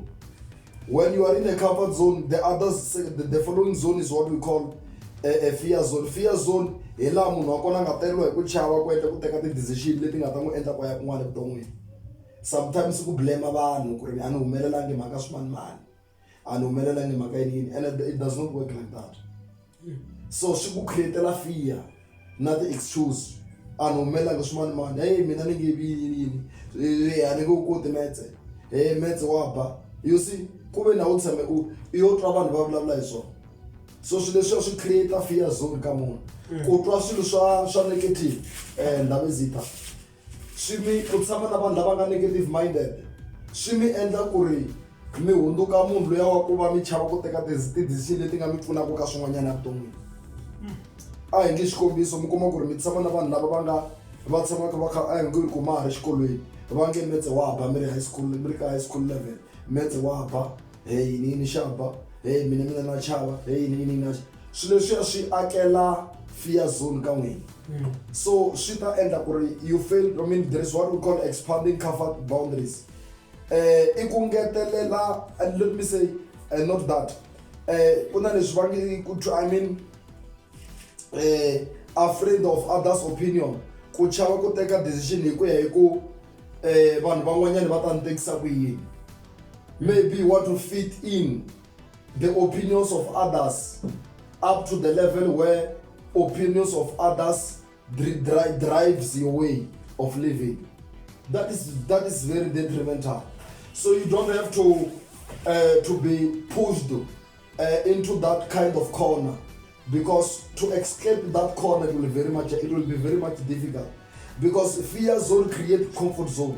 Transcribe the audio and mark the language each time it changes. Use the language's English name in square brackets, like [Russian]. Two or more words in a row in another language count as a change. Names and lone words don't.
[English] When you are in a comfort zone, the following zone is what we call a fear zone. Fear zone [Tsonga] hi laha munhu wa kona nga teriwa hi ku chava ku endla ku teka ti-decision leti nga ta n'wi endla ku ya kun'wana evuton'wini. Sometimes ku blame vanhu ku ri a ni humelelangi mhaka swimanimani, a ni humelelangi mhaka yini, [English] and it does not work like that. [Tsonga] So swi ku [English] create-ela fear [Tsonga] na ti-excuse a ni humelelanga swimanimani, hey mina ni nge vi yini, a ni nge wu koti metse, hey metse wa ba. [English] You see [Tsonga] ku ve na u tshame u yo twa vanhu va vulavula hi swona. So swilo leswi swi create-a [English] fear zone [Tsonga] ka munhu ku twa swilo swa negative ndhavezita swi mi ku tshama na vanhu lava nga [English] negative minded [Tsonga] swi mi endla ku ri mi hundzuka munhu loyi wa ku va mi chava ku teka ti-decision leti nga mi pfunaka ka swin'wanyana evuton'wini. A hi nge xikombiso mi kuma ku ri mi tshama na vanhu lava va tshamaka va kha a hi nge ku ma ha ri xikolweni va nge metse wa ba mi ri ka [English] high school level [Tsonga] metse wa ba hey ni xaba hey mina na chava hey ni na swilo leswi swi akela [English] fear zone [Tsonga] ka n'wina. So swi ta endla ku ri [English] you fail. I mean there is what we call expanding comfort boundaries. [Tsonga] I ku ngetelela, [English] and let me say not that [Tsonga] ku na leswi va nge ku [English] I mean afraid of others opinion, [Tsonga] ku chava ku teka decision hi ku ya hi ku vanhu van'wanyana va ta ni tekisa ku yini. [English] Maybe you want to fit in the opinions of others up to the level where opinions of others drives your way of living. That is very detrimental. So you don't have to be pushed into that kind of corner, because to escape that corner it will be very much difficult, because fear zone creates comfort zone.